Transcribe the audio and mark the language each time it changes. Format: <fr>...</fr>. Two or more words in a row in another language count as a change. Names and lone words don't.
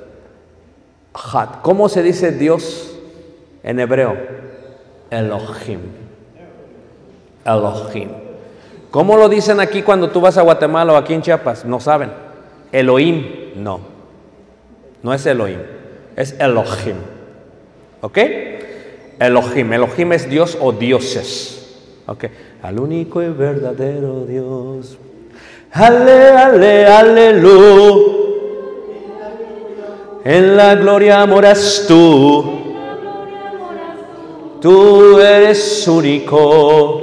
<es>Echad. ¿Cómo se dice Dios en hebreo? Elohim. Elohim. ¿Cómo lo dicen aquí cuando tú vas a Guatemala o aquí en Chiapas? No saben. Elohim, no. No es Elohim, es Elohim. ¿Ok? Elohim. Elohim es Dios o dioses. ¿Ok? Al único y verdadero Dios. Aleluya. En la gloria moras tú. Tú eres único.</es>